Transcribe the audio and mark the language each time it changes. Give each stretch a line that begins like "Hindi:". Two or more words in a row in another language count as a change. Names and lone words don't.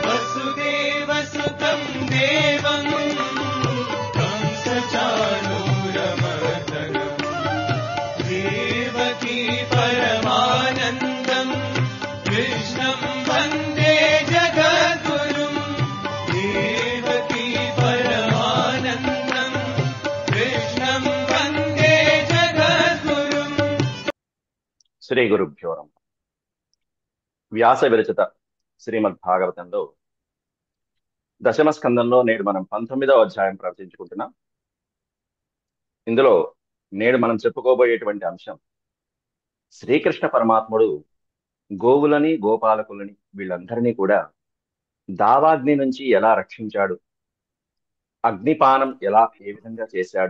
Sanskrit: वसुदेवसुतं देवं कंसचाणूरमर्दनं देवकी परमानन्दं कृष्णं वन्दे जगद्गुरुं देवकी परमानन्दं कृष्णं वन्दे जगद्गुरुं। శ్రీ గురుభ్యో నమః.
Telugu: వ్యాస విరచిత శ్రీమద్ భాగవతంలో దశమ స్కందంలో నేడు మనం 19వ అధ్యాయం ప్రవచించుకుంటున్నాం. ఇందులో నేడు మనం చెప్పుకోబోయేటువంటి అంశం శ్రీకృష్ణ పరమాత్ముడు గోవులని గోపాలకులని వీళ్ళందరినీ కూడా దావాగ్ని నుంచి ఎలా రక్షించాడు, అగ్నిపానం ఏ విధంగా చేశాడు.